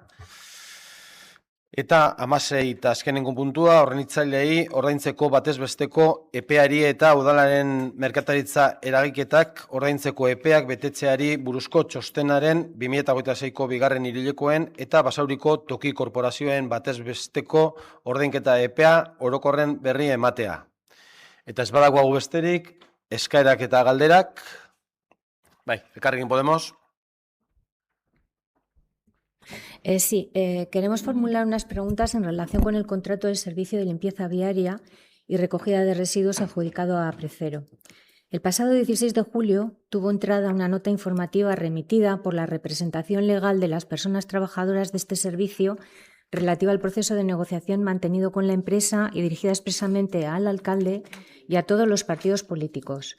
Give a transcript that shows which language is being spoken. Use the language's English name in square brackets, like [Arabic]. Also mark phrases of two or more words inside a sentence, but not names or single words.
[Basque] Eta 16 eta azkenengo puntua, horrenitzailei ordaintzeko batez besteko epeari eta udalaren merkataritza eragiketak ordaintzeko epeak betetzeari buruzko txostenaren 2026ko 2. hiruhilekoen eta Basauriko toki korporazioen batez besteko ordainketa epea orokorren berri ematea. Eta ez badako hau besterik, eskaerak eta galderak. Bai, Elkarrekin Podemos. [Spanish] Sí, queremos formular unas preguntas en relación con el contrato del servicio de limpieza viaria y recogida de residuos adjudicado a Precero. El pasado 16 de julio tuvo entrada una nota informativa remitida por la representación legal de las personas trabajadoras de este servicio relativa al proceso de negociación mantenido con la empresa y dirigida expresamente al alcalde y a todos los partidos políticos.